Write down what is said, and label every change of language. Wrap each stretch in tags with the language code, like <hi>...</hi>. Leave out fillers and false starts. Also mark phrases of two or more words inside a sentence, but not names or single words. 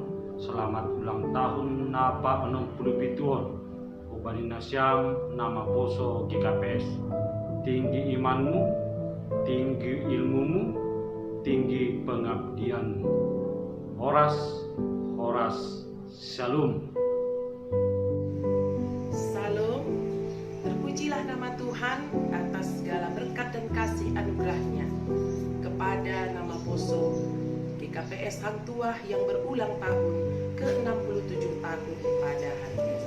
<id>Selamat ulang tahun Napa 60 pituon.</id> <bts>Ubani Nasyam nama poso GKPS.</bts> <id>Tinggi imanmu, tinggi ilmumu, tinggi pengabdianmu.</id> <bts>Horas, Horas, Shalom.</bts> <id>Salam, terpujilah nama Tuhan atas segala berkat dan kasih anugerahnya kepada nama poso GKPS Hang Tuah yang berulang tahun ke-67 tahun pada hari ini.</id>